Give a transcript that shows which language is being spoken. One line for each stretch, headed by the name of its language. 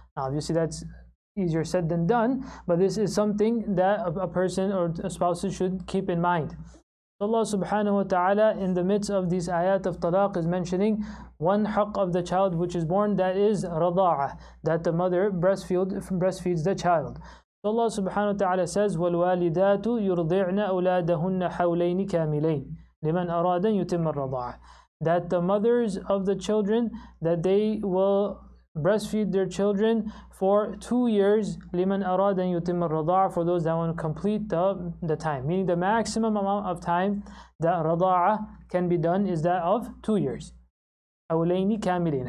English: Now, obviously that's easier said than done, but this is something that a person or spouses should keep in mind. Allah subhanahu wa ta'ala in the midst of these ayat of talaq is mentioning one haqq of the child which is born, that is rada'ah, that the mother breastfeeds the child. So Allah subhanahu wa ta'ala says,
Arabic: وَالْوَالِدَاتُ يُرْضِعْنَ أَوْلَادَهُنَّ حَوْلَيْنِ كَامِلَيْنِ لِمَنْ أَرَادَ يُتِمَّ الرَّضَاعَةِ.
English: That the mothers of the children, that they will breastfeed their children for 2 years,
Arabic: liman arad an yutim al-radha'a,
English: for those that want to complete the time, meaning the maximum amount of time that radha'a can be done is that of 2 years.
Arabic: Hawlaini kamilain.